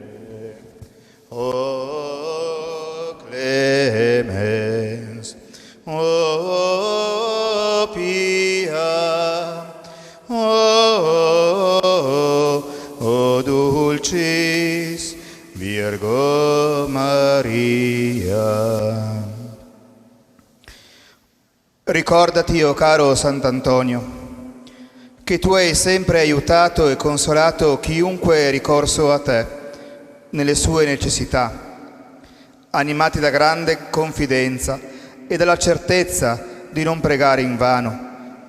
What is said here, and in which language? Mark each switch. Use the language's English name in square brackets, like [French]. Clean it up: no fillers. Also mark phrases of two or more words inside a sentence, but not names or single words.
[Latin] O clemens, o pia, o dulcis Virgo Maria. [Italian] Ricordati, o caro Sant'Antonio, che tu hai sempre aiutato e consolato chiunque è ricorso a te nelle sue necessità, animati da grande confidenza e dalla certezza di non pregare invano.